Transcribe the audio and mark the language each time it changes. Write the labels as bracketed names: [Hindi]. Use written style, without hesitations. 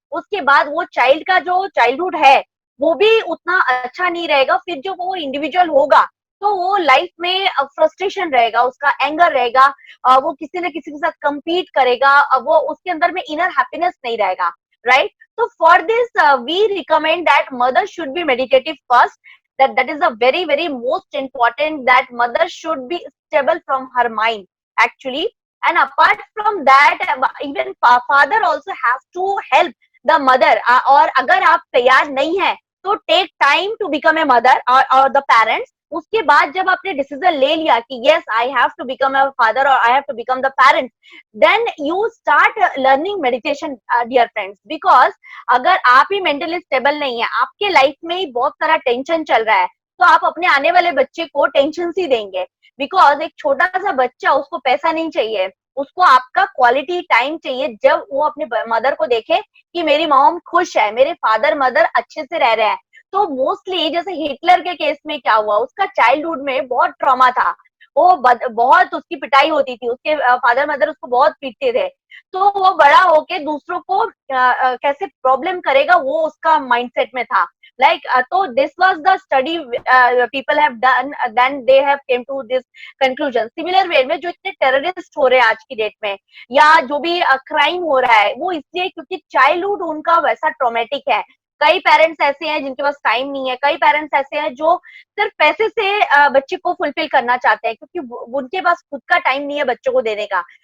[Hindi] उसके बाद वो चाइल्ड का जो चाइल्डहुड है वो भी उतना अच्छा नहीं रहेगा। फिर जो वो इंडिविजुअल होगा तो वो लाइफ में फ्रस्ट्रेशन रहेगा, उसका एंगर रहेगा, वो किसी न किसी के साथ compete करेगा, वो उसके अंदर में इनर हैप्पीनेस नहीं रहेगा, राइट। [English] तो for this we recommend that mother should be meditative first, that is a very most important, that mother should be stable from her mind actually. And apart from that, even father also has to help the mother, [Hindi] और अगर आप तैयार नहीं है तो [English] Take time to become a mother और the parents. [Hindi] उसके बाद जब आपने डिसीजन ले लिया कि [English] Yes I have to become a father और I have to become the parent, then you start learning meditation dear friends. [Hindi] Because अगर आप ही मेंटली स्टेबल नहीं है, आपके लाइफ में ही बहुत सारा टेंशन चल रहा है, तो आप अपने आने वाले बच्चे को टेंशन ही देंगे। बिकॉज एक छोटा सा बच्चा, उसको पैसा नहीं चाहिए, उसको आपका क्वालिटी टाइम चाहिए, जब वो अपने मदर को देखे कि मेरी मॉम खुश है, मेरे फादर मदर अच्छे से रह रहे हैं। तो मोस्टली जैसे हिटलर के केस में क्या हुआ, उसका चाइल्डहुड में बहुत ट्रॉमा था, वो बहुत उसकी पिटाई होती थी, उसके फादर मदर उसको बहुत पीटते थे। तो वो बड़ा होके दूसरों को कैसे प्रॉब्लम करेगा, वो उसका माइंडसेट में था। [English] like so this was the study people have done, then they have came to this conclusion. [Hindi] similar way में जो इतने टेररिस्ट हो रहे हैं आज की डेट में, या जो भी क्राइम हो रहा है, वो इसलिए क्योंकि चाइल्डहुड उनका वैसा ट्रॉमेटिक है। कई पेरेंट्स ऐसे हैं जिनके पास टाइम नहीं है, कई पेरेंट्स ऐसे हैं जो सिर्फ पैसे से बच्चे को फुलफिल करना चाहते हैं, क्योंकि उनके पास खुद का टाइम नहीं है बच्चों को देने का।